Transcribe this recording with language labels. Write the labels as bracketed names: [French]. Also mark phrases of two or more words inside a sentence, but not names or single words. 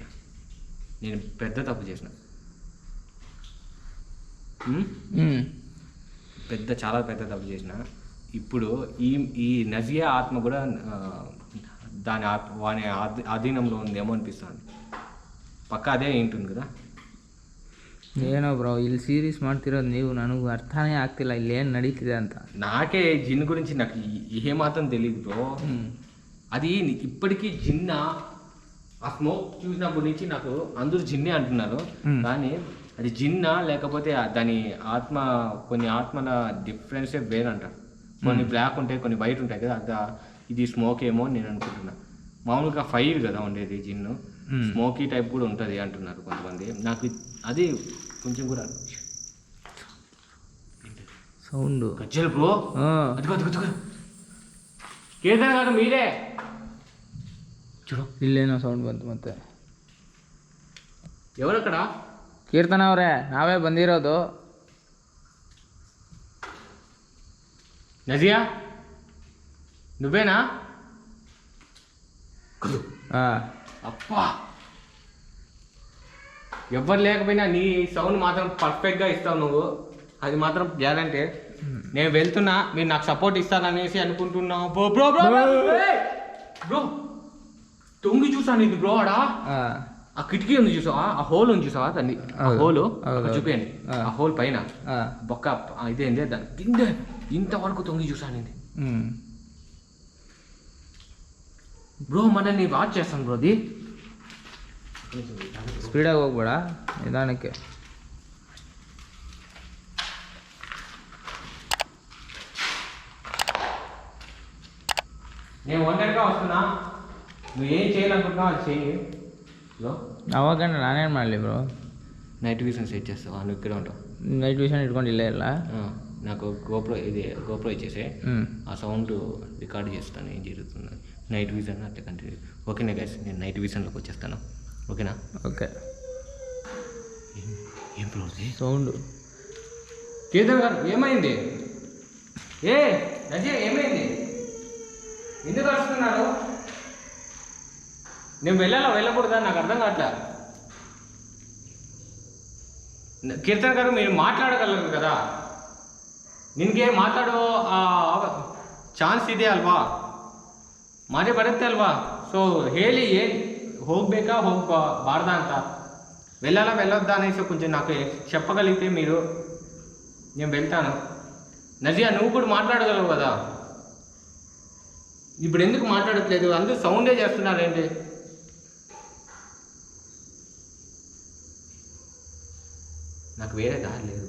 [Telugu] నేను పెద్ద తప్పు చేసిన, చాలా పెద్ద తప్పు చేసిన. ఇప్పుడు ఈ నజియా ఆత్మ కూడా వాని ఆధీనంలో ఉందేమో అనిపిస్తుంది. పక్కా అదే ఏంటుంది కదా. [Kannada] ಏನೋ ಬ್ರೋ ಇಲ್ಲಿ ಸೀರೀಸ್ ಮಾಡ್ತಿರೋದು ನೀವು, ನನಗೂ ಅರ್ಥನೇ ಆಗ್ತಿಲ್ಲ ಇಲ್ಲಿ ಏನು ನಡೀತಿದೆ ಅಂತ. [Telugu] నాకే జిన్ గురించి నాకు ఏమాత్రం తెలియదు బ్రో. అది ఇప్పటికీ జిన్న, ఆ స్మోక్ చూసినప్పటి నుంచి నాకు అందరూ జిన్నే అంటున్నారు. కానీ అది జిన్నా లేకపోతే దాని ఆత్మ, కొన్ని ఆత్మల డిఫరెన్సే వేరంట. కొన్ని బ్లాక్ ఉంటాయి, కొన్ని వైట్ ఉంటాయి కదా. ఇది స్మోక్ ఏమో నేను అనుకుంటున్నా. మామూలుగా ఫైర్ కదా ఉండేది జిన్ను, [English] smoky type [Telugu] కూడా ఉంటుంది అంటున్నారు కొంతమంది. నాకు అది కొంచెం కూడా సౌండ్ గజ్జలు బ్రో. కీర్తన గారు మీరే చూడు, [Kannada] ಇಲ್ಲೇನೋ ಸೌಂಡ್ ಬಂತು ಮತ್ತೆ. [Telugu] ఎవరక్కడ? [Kannada] ಕೀರ್ತನ ಅವರೇ, ನಾವೇ ಬಂದಿರೋದು. [Telugu] నజియా నువ్వేనా? అప్పా, ఎవ్వరు లేకపోయినా నీ సౌండ్ మాత్రం పర్ఫెక్ట్గా ఇస్తావు నువ్వు, అది మాత్రం గ్యారంటీ. నేను వెళ్తున్నా, మీరు నాకు సపోర్ట్ ఇస్తారనేసి అనుకుంటున్నా. బ్రో బ్రో బ్రో బ్రో తొంగి చూసాను ఇది బ్రో. ఆడా ఆ కిటికీ ఉంది చూసావా, ఆ హోల్ ఉంది చూసావా, దాన్ని ఆ హోల్ చూపించండి. ఆ హోల్ పైన బొక్క ఇదేంది, దాన్ని ఇంతవరకు తొంగి చూసాను ఇది బ్రో. మనల్ని వాచ్ చేస్తాను బ్రో. అది [Kannada] ಸ್ಪೀಡಾಗಿ ಹೋಗ್ಬೇಡ, ನಿಧಾನಕ್ಕೆ. [Telugu] నేను ఒంటరిగా వస్తున్నా, నువ్వు ఏం చేయాలనుకుంటున్నావు అది చెయ్యి బ్రో. [Kannada] ಅವಾಗ ನಾನೇನು ಮಾಡಲಿ ಬ್ರೋ? [English] night vision set [Telugu] చేస్తావా? నువ్వు ఇక్కడ ఉంటావు. [English] night vision [Kannada] ಇಟ್ಕೊಂಡು ಇಲ್ಲೇ ಇಲ್ಲ. [Telugu] నాకు గోప్రో ఇచ్చేసే, ఆ [English] sound record [Telugu] చేస్తాను ఏం జరుగుతుంది. [English] night vision [Telugu] అట్లా కంటిన్యూ. ఓకేనా గైస్, నేను [English] night visionలోకి [Telugu] వచ్చేస్తాను. ఓకేనా? ఓకే. ఏం బ్రో సౌండ్? కేదార్ గారు ఏమైంది? నజీ ఏమైంది? ఎందుకు వస్తున్నారు? నేను వెళ్ళకూడదా? నాకు అర్థం కావట్లే. కీర్తన్ గారు మీరు ಮಾತಾಡಗಲರು కదా, [Kannada] ನಿನಗೆ ಮಾತಾಡೋ ಚಾನ್ಸ್ ಇದೆ ಅಲ್ವಾ, ಮಾರೇ ಬರುತ್ತೆ ಅಲ್ವಾ. ಸೊ ಹೇಳಿ ಏನು ಹೋಗಬೇಕಾ ಹೋಗಬಾರ್ದಾ ಅಂತ, [Telugu] వెళ్ళొద్దా అనేసి కొంచెం నాకు చెప్పగలిగితే మీరు, నేను వెళ్తాను. నజియా నువ్వు కూడా మాట్లాడగలవు కదా, ఇప్పుడు ఎందుకు మాట్లాడట్లేదు? అందరూ సౌండే చేస్తున్నారేంటి? నాకు వేరే దారి లేదు.